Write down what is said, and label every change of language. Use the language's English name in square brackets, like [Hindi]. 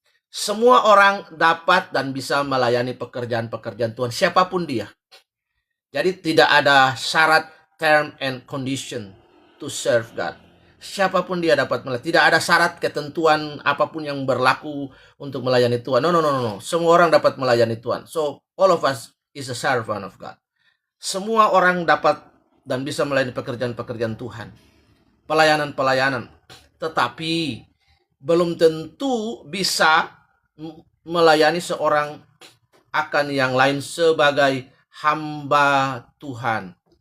[Indonesian] Semua orang dapat dan bisa melayani pekerjaan-pekerjaan Tuhan, siapapun dia. Jadi tidak ada syarat, [English] term and condition to serve God. [Indonesian] Siapapun dia dapat melayani. Tidak ada syarat, ketentuan apapun yang berlaku untuk melayani Tuhan. [English] No. [Indonesian] Semua orang dapat melayani Tuhan. [English] So, all of us is a servant of God. [Indonesian] Semua orang dapat dan bisa melayani pekerjaan-pekerjaan Tuhan. Pelayanan-pelayanan. Tetapi belum tentu bisa melayani seorang akan yang lain sebagai hamba Tuhan.